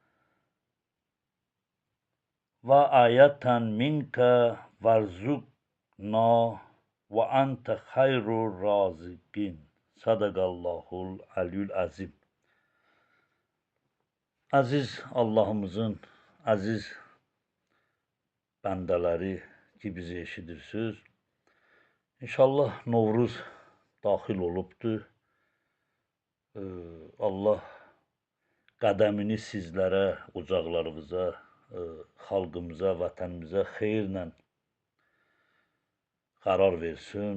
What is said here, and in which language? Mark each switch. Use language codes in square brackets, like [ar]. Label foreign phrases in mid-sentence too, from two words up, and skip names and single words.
[ar] وآيةً منك وارزقنا وأنت خير الرازقين. صدق الله العلي العظيم. [az] Aziz Allah'ımızın aziz bəndələri ki bizi eşidirsiniz. İnşallah Novruz daxil olubdur. Allah qədəmini sizlərə, ocaqlarınıza, xalqımıza, vətənimizə xeyirlə qərar versin.